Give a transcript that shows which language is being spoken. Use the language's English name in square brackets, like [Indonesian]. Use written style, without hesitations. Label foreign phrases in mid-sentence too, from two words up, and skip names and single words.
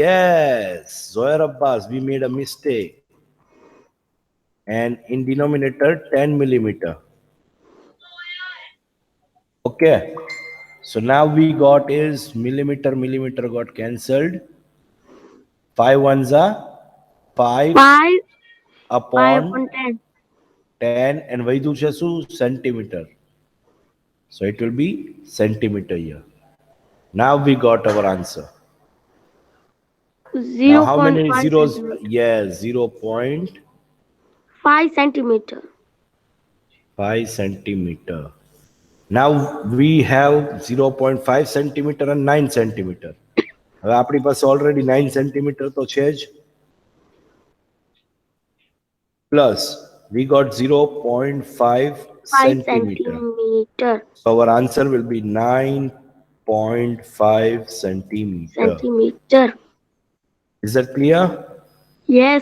[English] yes, Zohar Abbas, we made a mistake. And in denominator 10 millimeter. Okay. So now we got is millimeter got cancelled. 5 ones are 5 5 upon 10. [Gujarati] 10 and vaidhu છે શું? [English] Centimeter. So it will be centimeter here. Now we got our answer. Now how many 0.5 zeros? centimeter. Yes, 0.5 5 centimeter. centimeter. Now we have 0.5 centimeter and 9 centimeter. [Gujarati] હવે આપણી પાસે [English] already 9 centimeter [Gujarati] તો છે જ. [English] Plus we got 0.5 5 centimeter. centimeter. So our answer will be 9.5 centimeter. Centimeter. Is that clear? Yes.